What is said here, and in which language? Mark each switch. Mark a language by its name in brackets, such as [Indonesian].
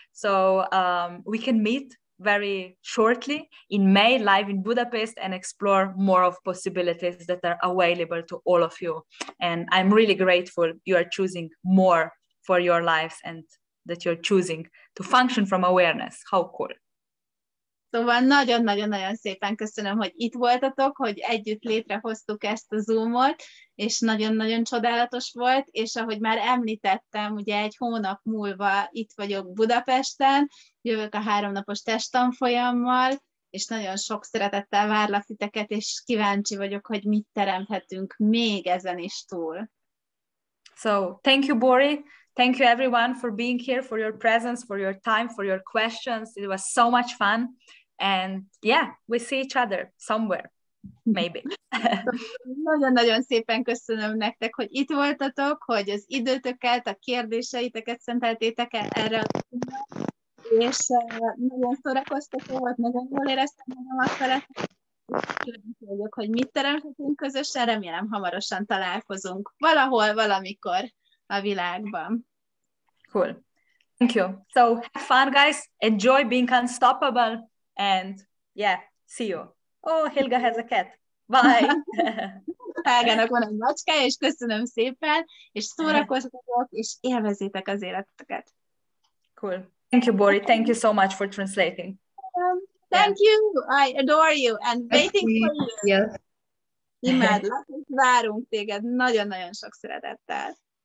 [English] So we can meet very shortly in May live in Budapest and explore more of possibilities that are available to all of you. And I'm really grateful you are choosing more for your lives and that you're choosing to function from awareness. How cool. [Hungarian] Szóval nagyon-nagyon-nagyon szépen köszönöm, hogy itt voltatok, hogy együtt létrehoztuk ezt a Zoomot, és nagyon-nagyon csodálatos volt, és ahogy már említettem, ugye egy hónap múlva itt vagyok Budapesten, jövök a 3 napos testtanfolyammal, és nagyon sok szeretettel várlak titeket, és kíváncsi vagyok, hogy mit teremthetünk még ezen is túl. [English] So, thank you, Bori. Thank you, everyone, for being here, for your presence, for your time, for your questions. It was so much fun. And yeah, we see each other somewhere, maybe. [Hungarian] Nagyon-nagyon szépen köszönöm nektek, hogy itt voltatok, hogy az időtöket, a kérdéseiteket szenteltétek erre a témára, és nagyon szórakoztató volt, nagyon jól éreztem magamat vele. Kíváncsi vagyok, hogy mit teremthetünk közösen, remélem hamarosan találkozunk valahol, valamikor a világban. [English] Cool. Thank you. So have fun, guys. Enjoy being unstoppable. And yeah, see you. Oh, Helga has a cat. Bye. [Hungarian] Helgának van egy macskája, és köszönöm szépen, és szórakoztatok, és élvezzétek az életeteket. [English] Cool. Thank you, Bori. Thank you so much for translating. Thank you. I adore you and waiting for you. Yes. [Hungarian] Imádlak, és várunk téged nagyon-nagyon sok szeretettel.